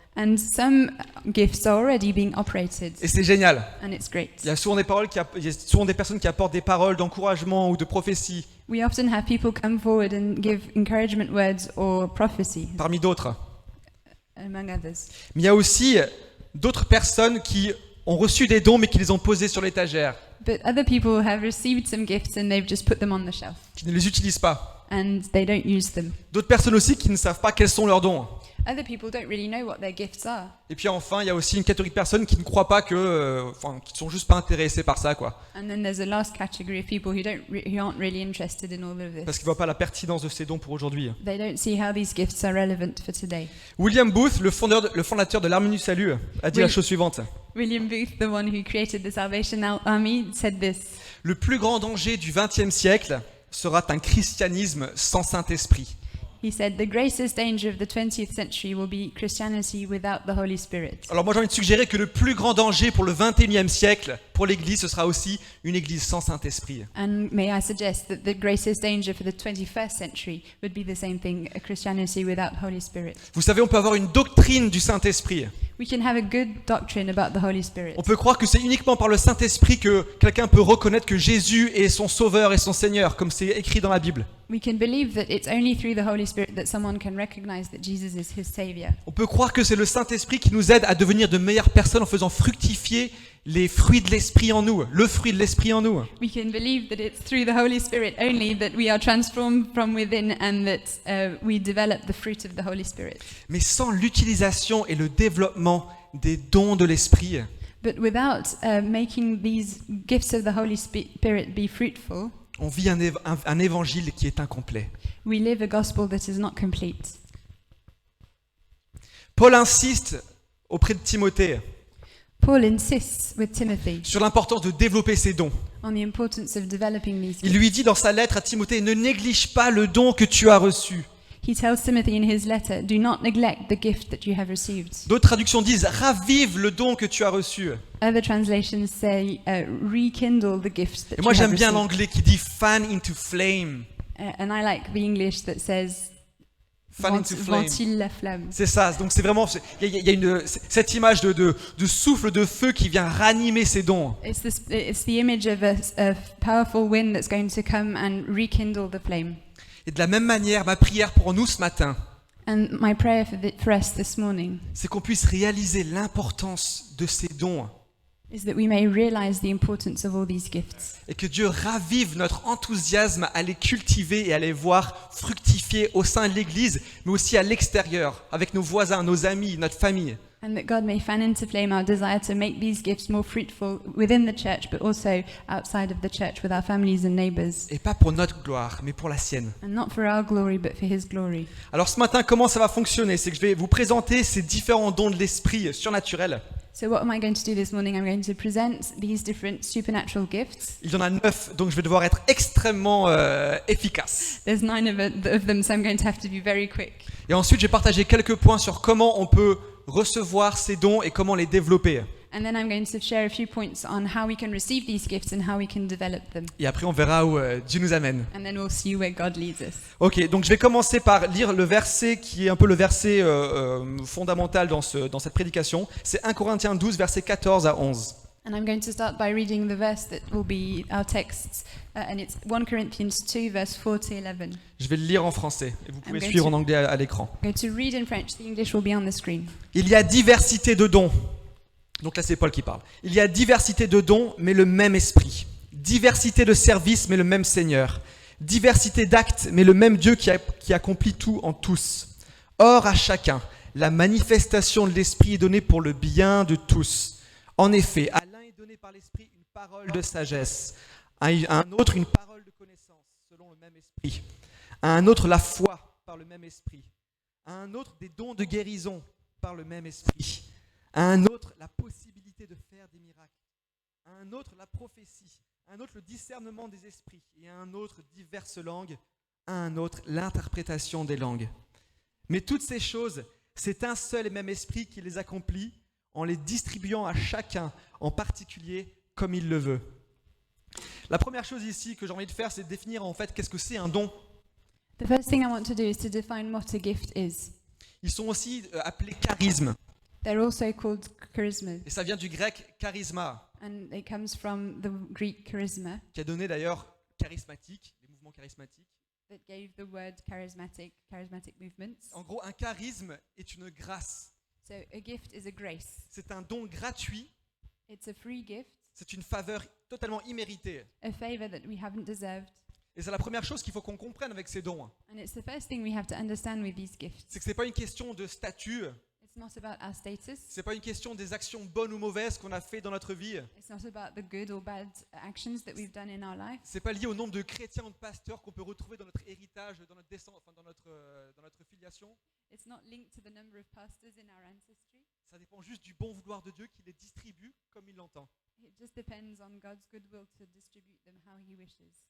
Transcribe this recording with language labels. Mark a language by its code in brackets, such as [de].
[en] And some gifts are already being operated, [fr] Et c'est génial. [en] and it's great. [fr] Il y a souvent des personnes qui apportent des paroles d'encouragement ou de prophétie, [en] We often have people come forward and give encouragement words or prophecy, [fr] parmi d'autres. [en] among others. [fr] Mais il y a aussi d'autres personnes qui ont reçu des dons mais qui les ont posés sur l'étagère, [en] But other people have received some gifts and they've just put them on the shelf, [fr] qui ne les utilisent pas. [en] and they don't use them. [fr] D'autres personnes aussi qui ne savent pas quels sont leurs dons. [en] Other people don't really know what their gifts are. [fr] Et puis enfin, il y a aussi une catégorie de personnes qui ne croient pas qui sont juste pas intéressées par ça, quoi. [en] And then there's a last category of people who aren't really interested in all of [fr] Parce [en] this. [fr] qu'ils voient pas la pertinence de ces dons pour aujourd'hui. [en] They don't see how these gifts are relevant for today. [fr] William Booth, le fondateur de l'Armée du Salut, a dit Oui. la chose suivante. [en] William Booth, the one who created the Salvation Army, said this: [fr] Le plus grand danger du XXe siècle sera un christianisme sans Saint-Esprit. [en] He said, "The greatest danger of the 20th century will be Christianity without the Holy Spirit." [fr] Alors moi j'ai envie de suggérer que le plus grand danger pour le XXIe siècle, pour l'Église, ce sera aussi une Église sans Saint-Esprit. [en] And may I suggest that the greatest danger for the 21st century would be the same thing, a Christianity without Holy Spirit. [fr] Vous savez, on peut avoir une doctrine du Saint-Esprit. [en] We can have a good doctrine about the Holy Spirit. [fr] On peut croire que c'est uniquement par le Saint-Esprit que quelqu'un peut reconnaître que Jésus est son Sauveur et son Seigneur, comme c'est écrit dans la Bible. [en] We can believe that it's only through the Holy Spirit that someone can recognize that Jesus is his Savior. [fr] On peut croire que c'est le Saint-Esprit qui nous aide à devenir de meilleures personnes en faisant fructifier les fruits de l'Esprit en nous, le fruit de l'Esprit en nous. [en] We can believe that it's through the Holy Spirit only that we are transformed from within and that we develop the fruit of the Holy Spirit. [fr] Mais sans l'utilisation et le développement des dons de l'Esprit, [en] But without making these gifts of the Holy Spirit be fruitful, [fr] on vit un évangile qui est incomplet. [en] we live a gospel that is not complete. [fr] Paul insiste auprès de Timothée [en] Paul insists with Timothy [fr] sur l'importance de développer ses dons. [en] on the importance of developing these [fr] Il [en] gifts. [fr] lui dit dans sa lettre à Timothée, ne néglige pas le don que tu as reçu. [en] He tells Timothy in his letter, do not neglect the gift that you have received. [fr] D'autres traductions disent, ravive le don que tu as reçu. [en] Other translations say, rekindle the gift that [fr] Et moi [en] you have [fr] j'aime bien [en] received. [fr] l'anglais qui dit [en] fan into flame. And I like the English that says, Fan into flame. [fr] ventile la flamme. C'est ça, donc c'est vraiment, il y a cette image de souffle de feu qui vient ranimer ses dons. [en] It's the image of a powerful wind that's going to come and rekindle the flame. [fr] Et de la même manière, ma prière pour nous ce matin, [en] And my prayer for us this morning [fr] c'est qu'on puisse réaliser l'importance de ces dons [en] is that we may realize the importance of all these gifts, [fr] et que Dieu ravive notre enthousiasme à les cultiver et à les voir fructifier au sein de l'Église, mais aussi à l'extérieur, avec nos voisins, nos amis, notre famille. [en] and that God may fan into flame our desire to make these gifts more fruitful within the church, but also outside of the church with our families and neighbors, [fr] Et pas pour notre gloire, mais pour la sienne. [en] and not for our glory, but for His glory. [fr] Alors ce matin, comment ça va fonctionner? C'est que je vais vous présenter ces différents dons de l'esprit surnaturels. [en] So what am I going to do this morning? I'm going to present these different supernatural gifts. [fr] Il y en a 9, donc je vais devoir être extrêmement efficace. [en] There's 9 of them, so I'm going to have to be very quick. [fr] Et ensuite, je vais partager quelques points sur comment on peut recevoir ces dons et comment les développer. [en] And then I'm going to share a few points on how we can receive these gifts and how we can develop them. [fr] Et après, on verra où Dieu nous amène. [en] And then we'll see where God leads us. [fr] Ok, donc je vais commencer par lire le verset qui est un peu le verset fondamental dans cette prédication. C'est 1 Corinthiens 12, versets 14 à 11. [en] And I'm going to start by reading the verse that will be our text, and it's 1 Corinthians 2, verse 4 to 11. [fr] Je vais le lire en français et vous pouvez [en] I'm going [fr] suivre [en] to- [fr] en anglais à l'écran. [en] I'm going to read in French. The English will be on the screen. [fr] Il y a diversité de dons. Donc là, c'est Paul qui parle. Il y a diversité de dons, mais le même esprit. Diversité de services, mais le même Seigneur. Diversité d'actes, mais le même Dieu qui accomplit tout en tous. Or, à chacun, la manifestation de l'esprit est donnée pour le bien de tous. En effet, à l'un est donné par l'esprit une parole de sagesse, à un autre une parole de connaissance, selon le même esprit. À un autre la foi, par le même esprit. À un autre des dons de guérison, par le même esprit. À un autre la possibilité de faire des miracles, à un autre la prophétie, à un autre le discernement des esprits, et à un autre diverses langues, à un autre l'interprétation des langues. Mais toutes ces choses, c'est un seul et même esprit qui les accomplit en les distribuant à chacun en particulier comme il le veut. La première chose ici que j'ai envie de faire, c'est de définir en fait qu'est-ce que c'est un don. [en] The first thing I want to do is to define what a gift is. [fr] Ils sont aussi appelés charismes, [en] They're also called charisma, [fr] et ça vient du grec charisma, [en] and it comes from the Greek charisma [fr] qui a donné d'ailleurs charismatique, les mouvements charismatiques. [en] that gave the word charismatic movements. [fr] En gros, un charisme est une grâce. [en] So a gift is a grace. [fr] C'est un don gratuit, [en] It's a free gift, [fr] c'est une faveur totalement imméritée. [en] a favor that we haven't deserved. [fr] Et c'est la première chose qu'il faut qu'on comprenne avec ces dons. [en] And it's the first thing we have to understand with these gifts. [fr] C'est que ce n'est pas une question de statut, [en] It's not about our status. [fr] ce n'est pas une question des actions bonnes ou mauvaises qu'on a fait dans notre vie. [en] It's not about the good or bad actions that we've done in our life. [fr] Ce n'est pas lié au nombre de chrétiens ou de pasteurs qu'on peut retrouver dans notre héritage, dans notre descendance, enfin, dans notre filiation. [en] It's not linked to the number of pastors in our ancestry. [fr] Ça dépend juste du bon vouloir de Dieu qui les distribue comme il l'entend. [en] It just depends on God's goodwill to distribute them how He wishes.